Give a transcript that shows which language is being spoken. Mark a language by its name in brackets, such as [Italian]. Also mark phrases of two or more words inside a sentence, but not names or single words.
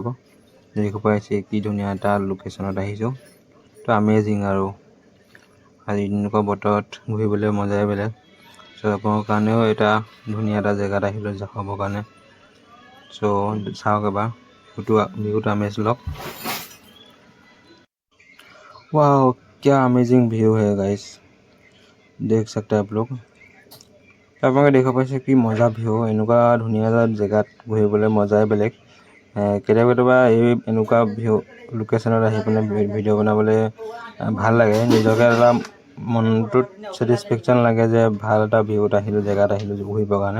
[Assamese] দেখিব পাইছে কি ধুনীয়া এটা লোকেশ্যনত আহিছোঁ। তো আমেজিং, আৰু আজি এনেকুৱা বতৰত ঘূৰিবলৈ মজাই বেলেগ। চ' আপোনালোকৰ কাৰণেও এটা ধুনীয়া এটা জেগাত আহিলোঁ খাবৰ কাৰণে। চ' চাওক এবাৰ ভিউটো আমেজ লওক। [Hindi] वाह क्या अमेजिंग व्यू है गाइस, देख सकते हैं आप लोग। আপোনালোকে দেখা পাইছে কি মজা ভিউ, এনেকুৱা ধুনীয়া জেগাত ঘূৰিবলৈ মজাই বেলেগ। কেতিয়াবা এই এনেকুৱা ভিউ লোকেশ্যনত আহি পিনে ভিডিঅ' বনাবলৈ ভাল লাগে, নিজকে এটা মনটোত ছেটিছফেকশ্যন লাগে যে ভাল এটা ভিউত আহিলোঁ, জেগাত আহিলোঁ ঘূৰিবৰ কাৰণে।